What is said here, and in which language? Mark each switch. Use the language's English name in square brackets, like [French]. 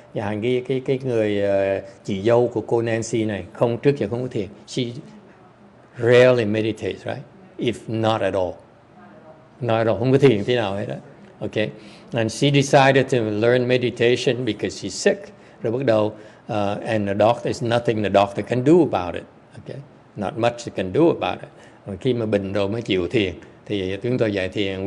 [Vietnamese] Nhà hàng cái người chị dâu của cô Nancy này trước giờ không có thiền. [English] She rarely meditates, right? If not at all. Not at all, [Vietnamese] không có thiền thế nào hết đó. [English] Okay. And she decided to learn meditation because she's sick. [Vietnamese] Rồi bắt đầu [English] and the doctor, is nothing the doctor can do about it. Okay, not much they can do about it. [Vietnamese] Khi mà bệnh rồi mới chịu thiền, thì chúng tôi dạy thiền.